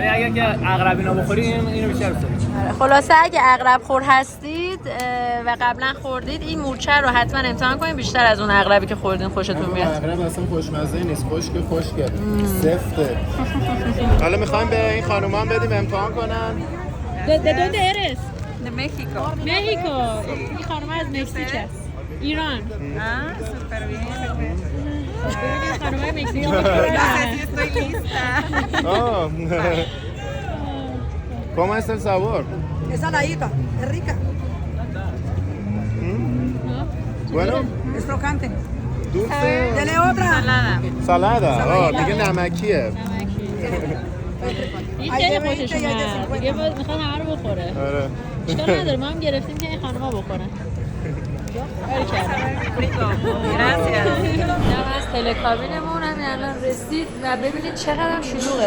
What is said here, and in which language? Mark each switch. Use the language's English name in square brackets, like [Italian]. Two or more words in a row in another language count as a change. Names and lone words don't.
[Persian] یعنی اگر که عقرب اینا بخورین اینو بیشتر دوست دارید. خلاصه اگه عقرب خور هستید و قبلا خوردید این مورچه رو حتما امتحان کنید. بیشتر از اون عقربی که خوردین خوشتون میاد. عقرب اصلا خوشمزه نیست. خشکه سفته. حالا میخوایم به این خانوما بدیم امتحان کنن. [Spanish] ¿De dónde eres? De México. México. [Persian] این خانم از مکزیک است. ایران. [Spanish] súper bien. [Persian] ببینید خانم مکزیک. [Spanish] Estoy lista. ¿Cómo es el sabor? Es saladita, es rica. Bueno, Es crocante. dulce. Dele otra. Salada. [Persian] دیگه نمکیه. این خیلی خوشش اومد. دیگه میخواد همه رو بخوره. آره. اشکال نداره ما هم گرفتیم که این خانوما بخورن. از تلکابینمون هم الان رسید و ببینید چقدر هم شلوغه.